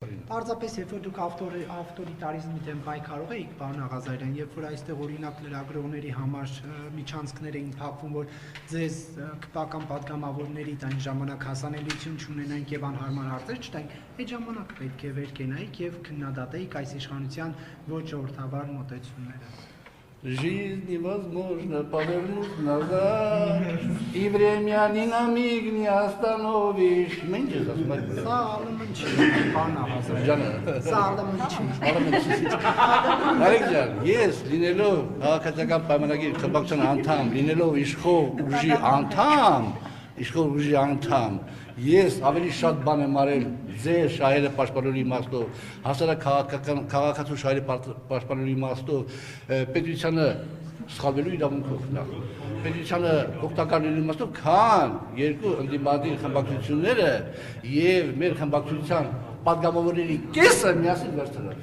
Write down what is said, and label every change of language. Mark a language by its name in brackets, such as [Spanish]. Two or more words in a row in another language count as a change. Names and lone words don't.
[Armenian] Պարզապես երբ որ դուք ավտորիտարիզմի դեմ պայքարող էիք, պարոն Աղազարյան, երբ որ այստեղ օրինակ լրագրողների համար միջանցքներ էին փակվում, որ ձեզ քպական պատգամավորներից այն ժամանակ հասանելիություն չունենայինք եւ անհարմար հարցեր չտայինք, այդ ժամանակ պետք է վեր կենայիք եւ քննադատեիք այս իշխանության ոչ ժողովրդավար մոտեցումները։ [Russian] Жизнь невозможно повернуть назад, и время ни на миг не остановишь. Меньше засмотрел. [Armenian] Սա ալմն չի, պարոն Աղազարյան։ Սա ալմն չի։ Նարեկ ջան, ես լինելով քաղաքացիական պայմանագիր խմբակցության անդամ, լինելով իշխող ուժի անդամ, ես ավելի շատ բան եմ արել ձեր շահերը պաշտպանելու իմաստով, հասարակ քաղաքացու շահերը պաշտպանելու իմաստով, պետությանը սխալվելու իրավունքով նախ, պետությանը օգտակար լինելու իմաստով, քան երկու ընդդիմադիր խմբակցությունները եւ մեր խմբակցության պատգամավորների կեսը միասին վերցրել։